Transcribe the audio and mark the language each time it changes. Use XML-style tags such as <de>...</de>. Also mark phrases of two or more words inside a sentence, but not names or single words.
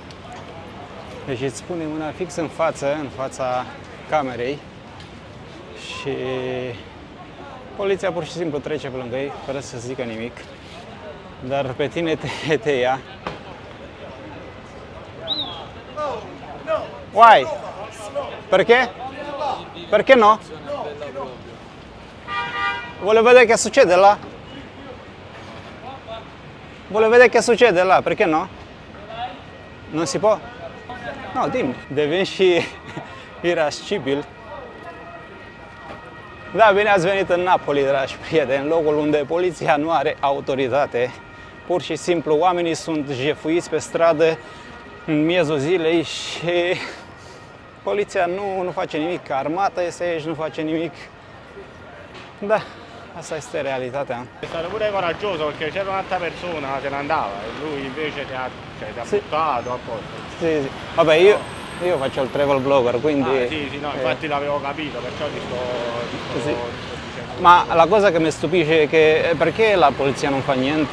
<ro>Deci îți pune mâna fix în fața camerei și poliția pur și simplu trece pe lângă ei fără să zică nimic. Dar pe tine te ia.</ro> <en>Why?</en> <it>Perché? Perché no? Vuole vedere che succede là? Vuole vedere che succede là? Perché no? Non si può? No, dimmi.</it> <ro>Devin și irascibil. Da, bine ați venit în Napoli, dragi prieteni, locul unde poliția nu are autoritate. Pur și simplu, oamenii sunt jefuiți pe stradă în miezul zilei și poliția nu face nimic. Armata este aici, nu face nimic. Da, asta este realitatea.</ro> <it>È stato pure coraggioso perché c'era un'altra persona, se ne andava e lui invece ti ha buttato a posto. Sì, sì. Vabbè, io faccio il travel blogger, quindi... Sì, no, infatti l'avevo capito, perciò ti sto Sì. dicendo. Ma la cosa che mi stupisce è che perché la polizia non fa niente?</it>